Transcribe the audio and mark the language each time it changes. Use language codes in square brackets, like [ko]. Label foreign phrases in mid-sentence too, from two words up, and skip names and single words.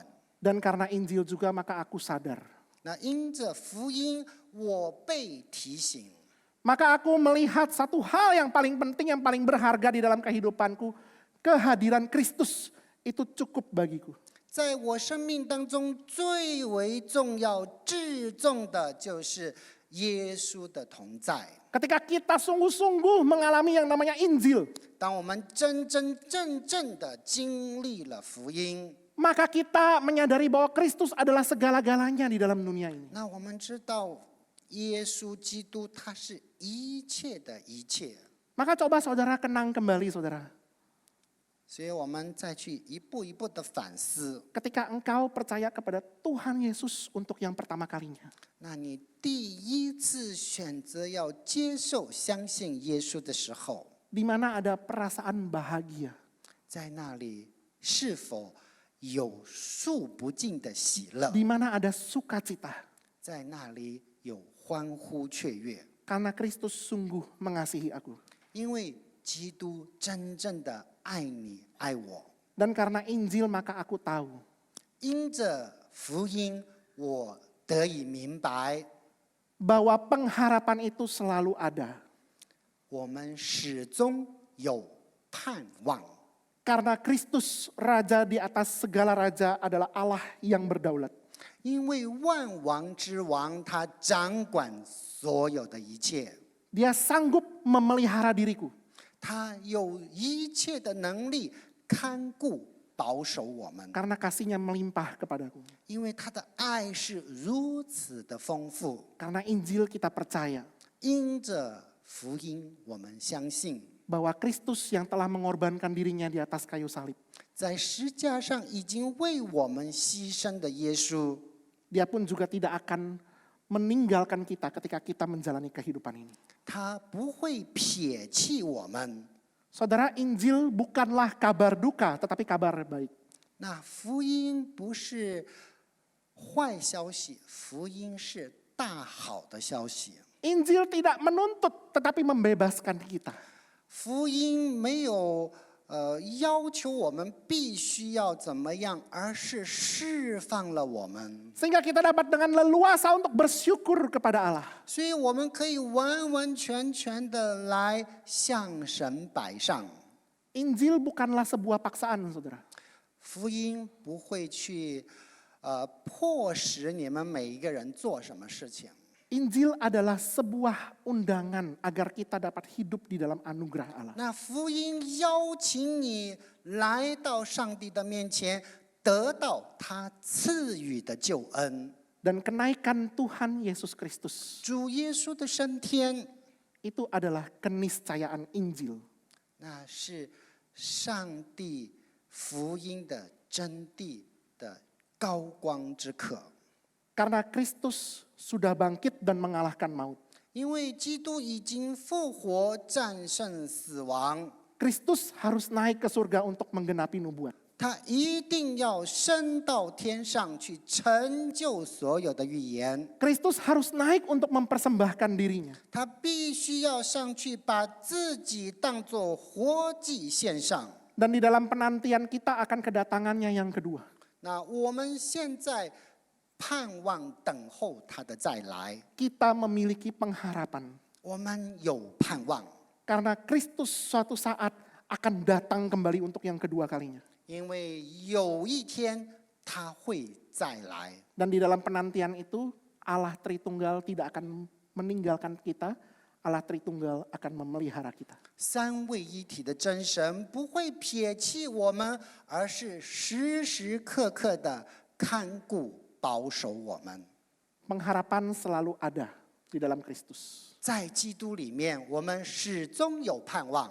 [id] Dan karena Injil juga maka aku sadar. [zh] 那因着福音，我被提醒， [id] Maka aku melihat satu hal yang paling penting, yang paling berharga di dalam kehidupanku. Kehadiran Kristus itu cukup bagiku. [zh] 在我生命当中最为重要、至重的就是耶稣的同在。 [id] Ketika kita sungguh-sungguh mengalami yang namanya Injil, [zh] 当我们真真正正的经历了福音， [id] maka kita menyadari bahwa Kristus adalah segala-galanya di dalam dunia ini. [zh] 那我们知道耶稣基督他是一切的一切。 [id] Maka coba saudara kenang kembali saudara. [zh] 所以我们再去一步一步的反思。 [id] Ketika engkau percaya kepada Tuhan Yesus untuk yang pertama kalinya. [zh] 那你第一次选择要接受、相信耶稣的时候， [id] Di mana ada perasaan bahagia. [zh] 在那里是否有数不尽的喜乐？ [id] Di mana ada sukacita. [zh] 在那里有欢呼雀跃？ [id] Karena Kristus sungguh mengasihi aku. [zh] 因为基督真正的爱你、爱我。 [id] Dan karena Injil maka aku tahu. [zh] 因着福音，我得以明白， [id] Bahwa pengharapan itu selalu ada. [zh] 我们始终有盼望。 [id] Karena Kristus Raja di atas segala raja adalah Allah yang berdaulat. [zh] 因为万王之王，他掌管所有的一切， [id] Dia sanggup memelihara diriku. [zh] 他有一切的能力看顾、保守我们， [id] Karena kasihnya melimpah kepadaku. [zh] 因为他的爱是如此的丰富。 [id] Karena Injil kita percaya [zh] 因着福音，我们相信， [id] bahwa Kristus yang telah mengorbankan dirinya di atas kayu salib. [zh] 在石架上已经为我们牺牲的耶稣， [id] Dia pun juga tidak akan meninggalkan kita ketika kita menjalani kehidupan ini. [zh] 他不会撇弃我们。 [id] Saudara, Injil bukanlah kabar duka, tetapi kabar baik. [zh] 那福音不是坏消息，福音是大好的消息。 [id] Injil tidak menuntut, tetapi membebaskan kita. [zh] 福音没有要求我们必须要怎么样，而是释放了我们， [id] Sehingga kita dapat dengan leluasa untuk bersyukur kepada Allah. [zh] 所以我们可以完完全全的来向神摆上。 [id] Injil bukanlah sebuah paksaan, saudara. [zh] 福音不会去迫使你们每一个人做什么事情。 [id] Injil adalah sebuah undangan agar kita dapat hidup di dalam anugerah Allah. [zh] 那福音邀请你来到上帝的面前，得到他赐予的救恩。 [id] Dan kenaikan Tuhan Yesus Kristus [zh] 主耶稣的升天， [id] itu adalah keniscayaan Injil. [zh] 那是上帝福音的真谛的高光之刻。 [id] Karena Kristus sudah bangkit dan mengalahkan maut. [zh] 因为基督已经复活，战胜死亡， [id] Kristus harus naik ke surga untuk menggenapi nubuat. [zh] 他一定要升到天上去，成就所有的预言。 [id] Kristus harus naik untuk mempersembahkan dirinya. [zh] 他必须要上去，把自己当作活祭献上。 [id] Dan di dalam penantian kita akan kedatangannya yang kedua. [zh] 那我们现在盼望等候他的再来， [id] Kita memiliki pengharapan. [zh] 我们有盼望， [id] Karena Kristus suatu saat akan datang kembali untuk yang kedua kalinya. [zh] 因为有一天他会再来。 [id] Dan di dalam penantian itu Allah Tritunggal tidak akan meninggalkan kita. Allah Tritunggal akan memelihara kita. [zh] 三位一体的真神不会撇弃我们，而是时时刻刻的看顾保守我们。 [id] Pengharapan selalu ada di dalam Kristus. [zh] 在基督里面，我们始终有盼望，